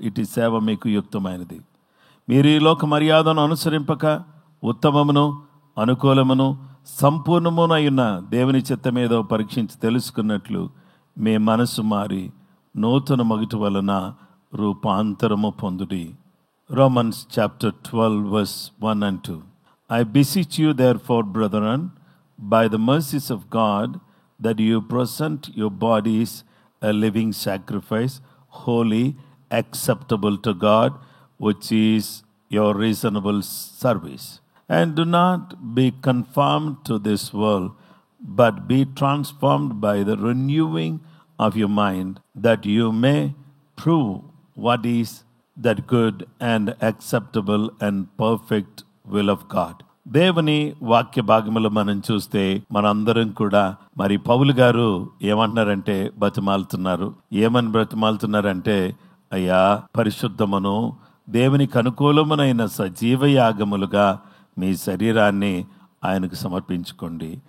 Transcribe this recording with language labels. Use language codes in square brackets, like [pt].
[te] ఇటు సేవ మీకు యుక్తమైనది. మీరు ఈ లోక మర్యాదను అనుసరింపక ఉత్తమమును అనుకూలమును సంపూర్ణమునైన దేవుని చిత్తమేదో పరీక్షించి తెలుసుకున్నట్లు మీ మనసు మారి నూతన మగుటి వలన రూపాంతరము పొందుడి. [en] Romans chapter 12 verse 1 and 2. I beseech you therefore, brethren, by the mercies of God, that you present your bodies a living sacrifice, holy, acceptable to God, which is your reasonable service. And do not be conformed to this world, but be transformed by the renewing of your mind, that you may prove what is that good and acceptable and perfect will of God. [te] దేవుని వాక్య భాగములు మనం చూస్తే మనందరం కూడా మరి పౌలు గారు ఏమంటున్నారంటే బతిమాలుతున్నారు. ఏమని బ్రతిమాలుతున్నారంటే, అయ్యా పరిశుద్ధమును దేవునికి అనుకూలమునైన సజీవ యాగములుగా మీ శరీరాన్ని ఆయనకు సమర్పించుకోండి.